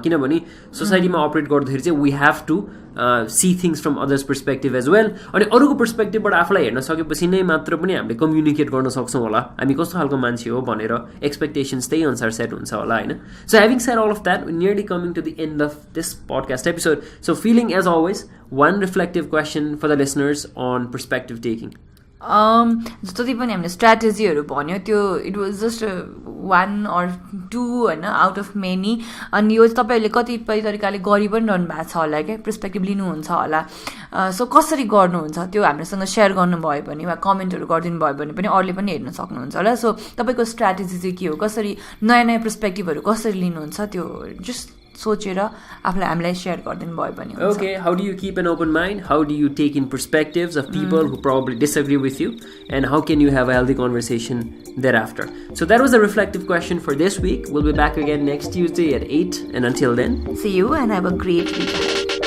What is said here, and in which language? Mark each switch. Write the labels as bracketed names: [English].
[Nepali] किनभने सोसाइटीमा अपरेट गर्दाखेरि चाहिँ [English] We have to see things from others perspective as well. [Nepali] अनि अरूको पर्सपेक्टिभबाट आफूलाई हेर्न सकेपछि नै मात्र पनि हामीले कम्युनिकेट गर्न सक्छौँ होला हामी कस्तो खालको मान्छे हो भनेर. एक्सपेक्टेसन्स त्यही अनुसार सेट हुन्छ होला होइन. [English] So having said all of that, nearly coming to the end of this podcast episode. So feeling as always, one reflective question for the listeners on perspective taking. [Nepali] जति पनि हामीले स्ट्राटेजीहरू भन्यो त्यो [English] it was just 1 or 2 [Nepali] होइन, [English] Out of many. [Nepali] अनि यो तपाईँहरूले कतिपय तरिकाले गरि पनि रहनु भएको छ होला क्या, पर्सपेक्टिभ लिनुहुन्छ होला. सो कसरी गर्नुहुन्छ त्यो हामीसँग सेयर गर्नुभयो भने वा कमेन्टहरू गरिदिनु भयो भने पनि अरूले पनि हेर्न सक्नुहुन्छ होला. सो तपाईँको स्ट्राटेजी चाहिँ के हो, कसरी नयाँ नयाँ पर्सपेक्टिभहरू कसरी लिनुहुन्छ त्यो जस्ट सोचेर आफूलाई हामीलाई सेयर गरिदिनु भयो भने. [English] Okay, how do you keep an open mind? How do you take in perspectives of people who probably disagree with you? And how can you have a healthy conversation thereafter? So that was a reflective question for this week. We'll be back again next Tuesday at 8. And until then, see you and have a great week.